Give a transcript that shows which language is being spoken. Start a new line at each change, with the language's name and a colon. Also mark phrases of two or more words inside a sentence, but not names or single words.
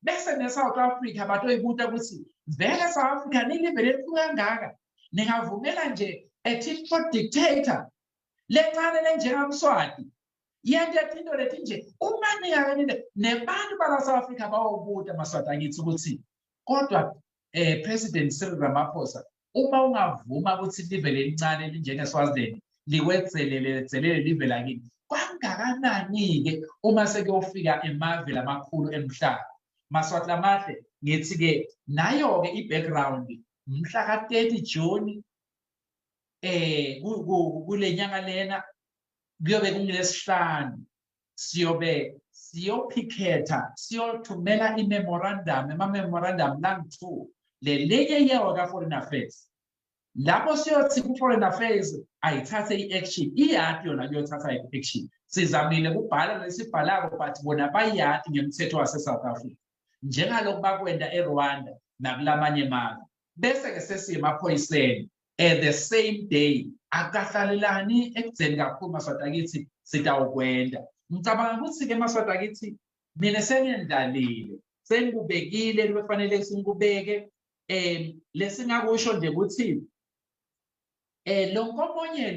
Swati: bese ne-South Africa batoyibuta ukuthi vele South Africa nilive lelikhulu kangaka ningavumela nje a
English: typical dictator
Swati: lencane lenjengamswati yente into lethi nje uma ningakanile nebantu bala South Africa bawobuta maswati angithi ukuthi kodwa President Cyril Ramaphosa uma ungavuma ukuthi live lelincane linjengeSwaziland liwetzelele live lakini kangakanani-ke uma sekuyofika emave lamakhulu emhlaba maswati lamahle ngithi-ke nayo-ke i-background mhla ka-30 June kule nyanga lena kuyobe kungilesihlanu siyophiketha siyothumela i-memorandum ama-memorandum lang-2 lelinye yewa ka-Foreign Affairs lapho siyothi ku-Foreign Affairs ayithathe i-action iyati yona kuyothatha i-action sizamile kubhala lesibhalako but bona bayati ngemthetho wase-South Africa njengalokhu bakwenda eRwanda nakulamanye amazwe bese-ke sesiyemaphoyiseni
English: the same day
Swati: akahlalelani ekutheni kakhulu maswati akithi sitawukwenda ngicabanga ukuthi-ke maswati akithi mina sengendlalile sengikubekile kufanele singikubeke lesingakusho nje ukuthi lo nkomonye